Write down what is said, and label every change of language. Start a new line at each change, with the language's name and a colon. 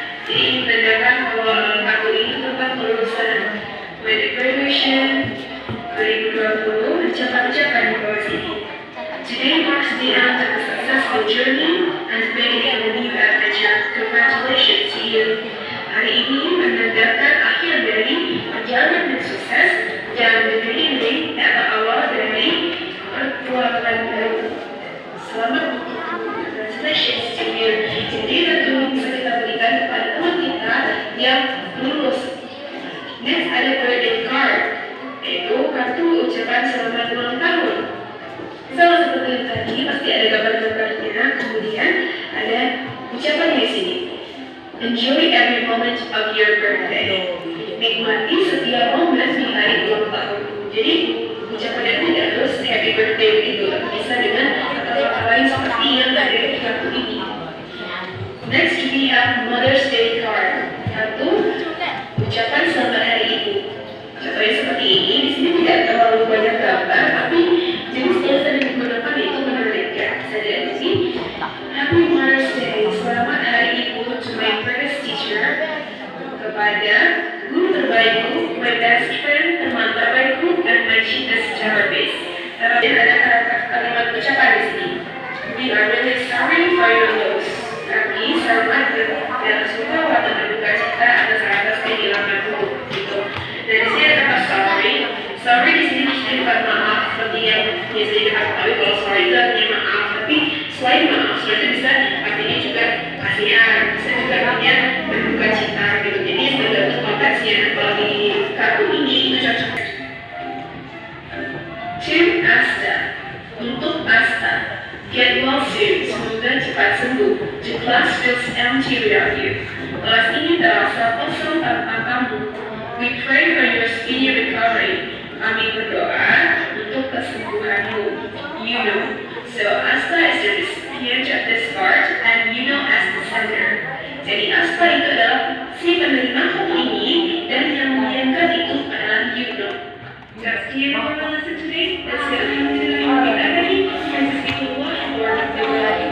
Indonesian: Jadi ini menandakan bahwa kartu ini tentang kelulusan wedding graduation 2020. Ucapan-ucapan di bawah sini.
English: Today marks the end of a successful journey and beginning of a new adventure. Congratulations to you.
Indonesian: Hari ini menandakan akhir dari perjalanan yang sukses dan
English: the beginning
Indonesian: atau awal dari perbuatan baru. Selamat
English: congratulations to you.
Indonesian: Jadi tentu bisa kita berikan kepada teman kita yang lulus. Next ada birthday card, yaitu kartu ucapan selamat ulang tahun. Sama seperti yang tadi, pasti ada gambar-gambarnya. Kemudian ada ucapan di sini.
English: Enjoy every moment of your birthday.
Indonesian: Nikmati setiap momen di hari ulang tahun. Jadi ucapannya tidak harus happy birthday begitu, tapi bisa dengan kata-kata lain seperti yang ada di kartu ini.
English: Next we have Mother's Day card.
Indonesian: Kartu ucapan selamat hari ibu. Contohnya seperti ini. Di sini tidak terlalu banyak gambar, tapi jenis yang sering digunakan itu menarik ya. Bisa dilihat di sini.
English: Happy Mother's Day.
Indonesian: Selamat hari ibu
English: to my first teacher.
Indonesian: Kepada guru terbaikku,
English: my best friend,
Indonesian: teman terbaikku,
English: and my cheapest therapist.
Indonesian: Dan ada kalimat ucapan di sini.
English: We are really sorry for your loss.
Indonesian: Kami sangat suka atau berduka cita atas kehilanganmu. Gitu. Dan di sini ada kata sorry. Sorry di sini bukan maaf seperti yang biasa diketahui kalau sorry itu artinya maaf. Tapi selain maaf, sorry itu bisa artinya juga kasihan, bisa juga artinya berduka cita gitu. Jadi tergantung konteksnya. Kalau di kartu ini itu cocok.
English: To Asta,
Indonesian: untuk Asta,
English: get well soon,
Indonesian: semoga cepat sembuh.
English: The class feels empty without you.
Indonesian: Kelas ini terasa kosong tanpa kamu.
English: We pray for your speedy recovery.
Indonesian: Kami berdoa untuk kesembuhanmu.
English: You know. So Asta is the recipient of this card and you know as the sender.
Indonesian: Jadi Asta itu adalah si penerima kartu ini dan yang mengirimkan itu adalah you know.
English: That's the end of our lesson today. Let's get into the academy. Let's speak a lot more of the word.